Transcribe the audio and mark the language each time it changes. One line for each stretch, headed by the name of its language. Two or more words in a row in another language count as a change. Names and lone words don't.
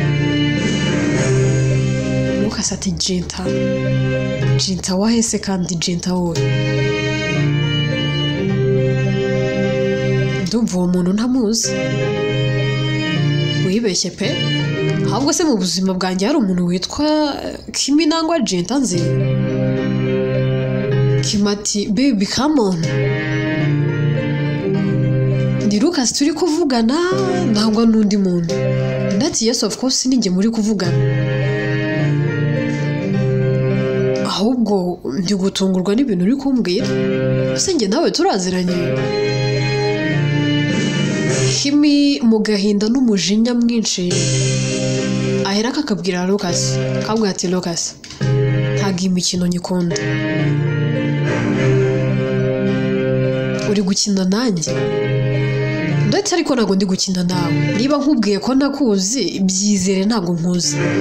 Kinyarwanda: Lucas ati Jinta wahese kandi Jinta wowe ndumva uwo muntu ntamuzi wibeshye pe ahubwo se mu buzima bwanjye hari umuntu witwa Kimi nangwa Jinta nzi Kimati
English: baby come on
Kinyarwanda: ni Lucas turi kuvugana ntabwo n'undi muntu ndati
English: yes of course
Kinyarwanda: ninjye muri kuvugana ahubwo ndi gutungurwa n'ibintu uri kumbwira ese njye nawe turaziranye Kimi mu gahinda n'umujinya mwinshi ahera akakabwira Lucas kabwa ati Lucas ntago imikino nyikunda uri gukina nanjye ndetse ariko ntago ndi gukina nawe niba nkubwiye ko nakuzi byizere ntago nkuzi